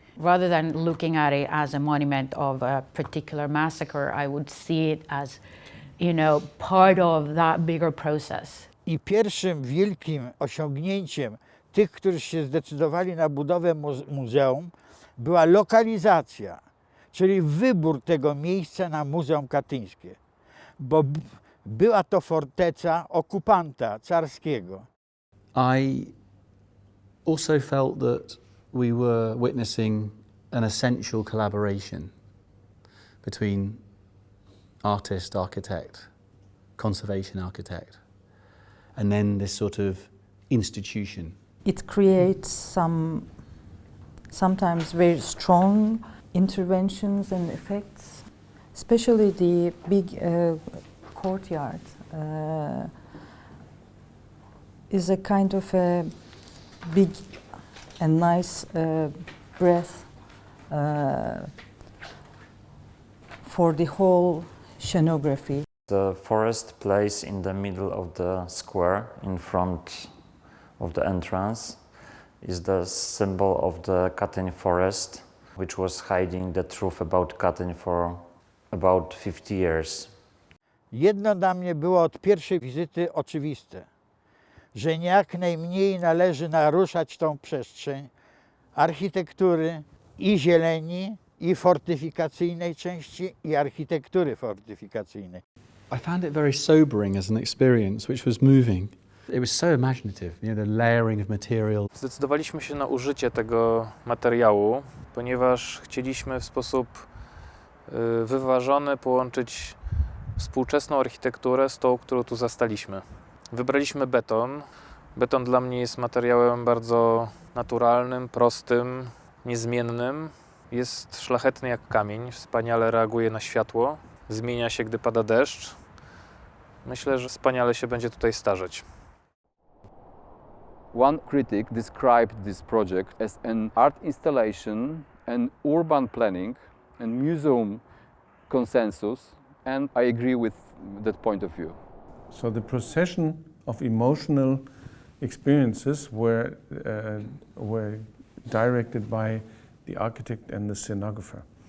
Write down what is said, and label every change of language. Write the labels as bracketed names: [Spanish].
[English] Rather than looking at it as a monument of a particular massacre, I would see it as, part of that bigger process. [Polish] I pierwszym wielkim osiągnięciem tych, którzy się zdecydowali na budowę muzeum, była lokalizacja, czyli wybór tego miejsca na Muzeum Katyńskie, bo była to forteca okupanta carskiego. [English] I also felt that we were witnessing an essential collaboration between artist, architect, conservation architect, and then this sort of institution. It creates sometimes very strong interventions and effects, especially the big courtyard is a kind of a big and nice breath for the whole scenography. The forest place in the middle of the square in front of the entrance is the symbol of the Katyń forest, which was hiding the truth about Katyń for about 50 years. [Polish] Jedno dla mnie było od pierwszej wizyty oczywiste, że jak najmniej należy naruszać tą przestrzeń architektury i zieleni, i fortyfikacyjnej części, i architektury fortyfikacyjnej. [English] I found it very sobering as an experience, which was moving. It was so imaginative, the layering of material. [Polish] Zdecydowaliśmy się na użycie tego materiału, ponieważ chcieliśmy w sposób wyważony połączyć współczesną architekturę z tą, którą tu zastaliśmy. Wybraliśmy beton. Beton dla mnie jest materiałem bardzo naturalnym, prostym, niezmiennym. Jest szlachetny jak kamień, wspaniale reaguje na światło, zmienia się, gdy pada deszcz. Myślę, że wspaniale się będzie tutaj starzeć. [English] One critic described this project as an art installation, an urban planning, and museum consensus, and I agree with that point of view. So the procession of emotional experiences were directed by the architect and the scenographer.